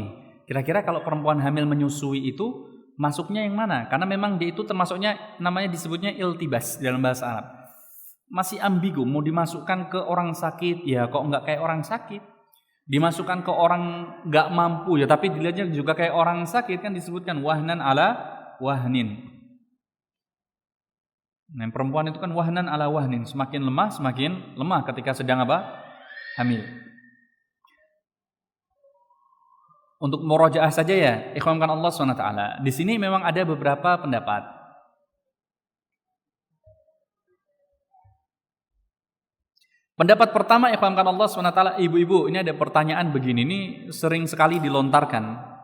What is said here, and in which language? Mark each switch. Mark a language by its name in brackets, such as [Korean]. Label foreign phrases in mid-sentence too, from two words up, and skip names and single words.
[Indonesian] Kira-kira kalau perempuan hamil menyusui itu masuknya yang mana? Karena memang dia itu termasuknya namanya disebutnya iltibas dalam bahasa Arab. Masih ambigu, mau dimasukkan ke orang sakit, ya kok enggak kayak orang sakit. Dimasukkan ke orang nggak mampu ya, tapi dilihatnya juga kayak orang sakit, kan disebutkan [Arabic] wahnan ala wahnin. [Indonesian] Nah, perempuan itu kan [Arabic] wahnan ala wahnin, [Indonesian] semakin lemah ketika sedang apa? Hamil. Untuk murojaah saja ya, ikhwankan Allah SWT. Di sini memang ada beberapa pendapat. Pendapat pertama, ikhwankan Allah SWT, ibu-ibu, ini ada pertanyaan begini, ini sering sekali dilontarkan.